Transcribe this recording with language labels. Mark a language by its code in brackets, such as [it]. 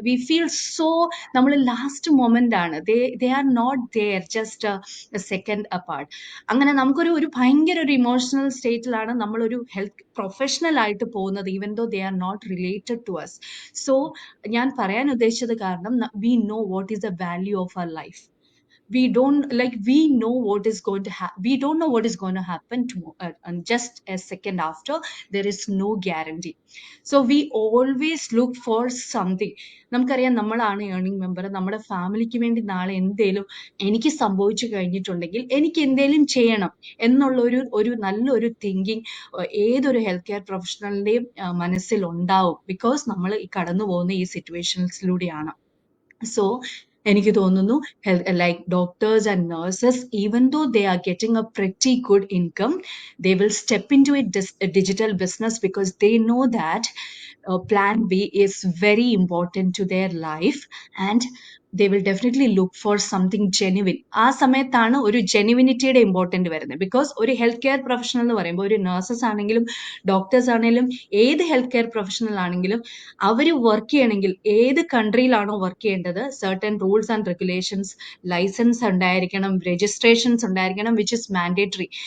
[en] we feel so, [ml] നമ്മൾ last moment ആണ്, [en] They are not there just a second apart. [ml] അങ്ങനെ നമുക്കൊരു ഭയങ്കര ഒരു ഇമോഷണൽ സ്റ്റേറ്റിലാണ് നമ്മളൊരു ഹെൽത്ത് പ്രൊഫഷണൽ ആയിട്ട് പോകുന്നത്, [en] Even though they are not related to us. So [ml] ഞാൻ പറയാൻ ഉദ്ദേശിച്ചത് കാരണം, [en] We know what is the value of our life. We don't know what is going to happen. We don't know what is going to happen tomorrow, and just a second after, there is no guarantee. So we always look for something. [ml] നമുക്കറിയാം, നമ്മളാണ് earning member. നമ്മുടെ ഫാമിലിക്ക് വേണ്ടി നാളെ എന്തേലും എനിക്ക് സംഭവിച്ചു കഴിഞ്ഞിട്ടുണ്ടെങ്കിൽ എനിക്ക് എന്തേലും ചെയ്യണം എന്നുള്ള ഒരു നല്ലൊരു തിങ്കിങ് ഏതൊരു ഹെൽത്ത് കെയർ പ്രൊഫഷണലിന്റെയും മനസ്സിൽ ഉണ്ടാവും. ബിക്കോസ് നമ്മൾ കടന്നു പോകുന്ന ഈ സിറ്റുവേഷൻസിലൂടെയാണ്. സോ എനിക്ക് തോന്നുന്നു, [en] like doctors and nurses, even though they are getting a pretty good income, they will step into a digital business because they know that plan B is very important to their life, and they will definitely look for something genuine. [ml] ആ സമയത്താണ് ഒരു ജെനുവിനിറ്റിയുടെ important വരുന്നത്. Because ഒരു health care professional എന്ന് പറയുമ്പോൾ, ഒരു nurses ആണെങ്കിലും doctors ആണെങ്കിലും ഏത് ഹെൽത്ത് കെയർ പ്രൊഫഷണൽ ആണെങ്കിലും അവർ വർക്ക് ചെയ്യണമെങ്കിൽ ഏത് കൺട്രിയിലാണോ വർക്ക് ചെയ്യേണ്ടത്, certain rules and regulations, licence ഉണ്ടായിരിക്കണം, രജിസ്ട്രേഷൻസ് ഉണ്ടായിരിക്കണം, [en] Which is mandatory.